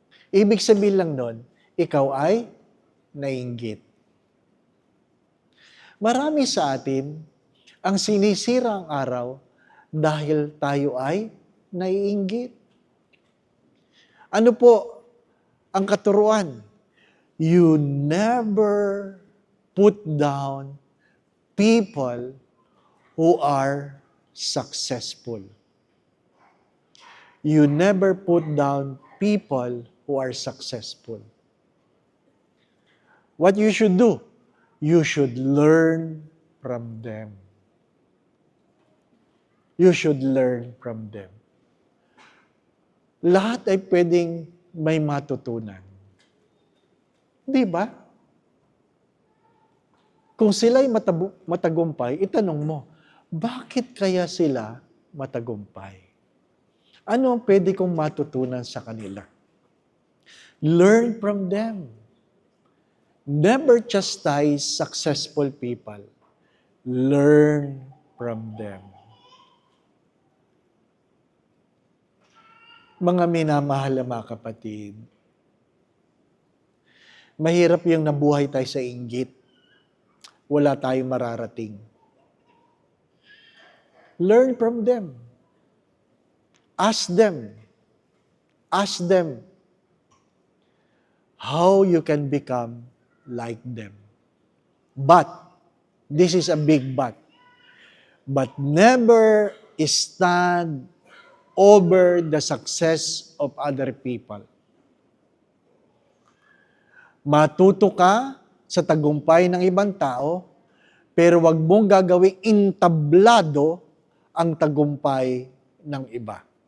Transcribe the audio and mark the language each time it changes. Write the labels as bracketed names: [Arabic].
[Filipino] Ibig sabihin lang nun, ikaw ay nainggit. Marami sa atin ang sinisira ang araw dahil tayo ay naiinggit. Ano po ang katuruan? [English] You never put down people who are successful. You never put down people who are successful. What you should do? You should learn from them. You should learn from them. [Filipino] Lahat ay pwedeng may matutunan. Di ba? Kung sila'y matagumpay, itanong mo, bakit kaya sila matagumpay? Ano ang pwede kong matutunan sa kanila? [English] Learn from them. Never chastise successful people. Learn from them. [Filipino] Mga minamahal na mga kapatid, mahirap yung nabuhay tayo sa inggit. Wala tayong mararating. [English] Learn from them. Ask them. Ask them how you can become like them. But, this is a big but never stand over the success of other people. [Filipino] Matuto ka sa tagumpay ng ibang tao, pero wag mong gagawing intablado ang tagumpay ng iba.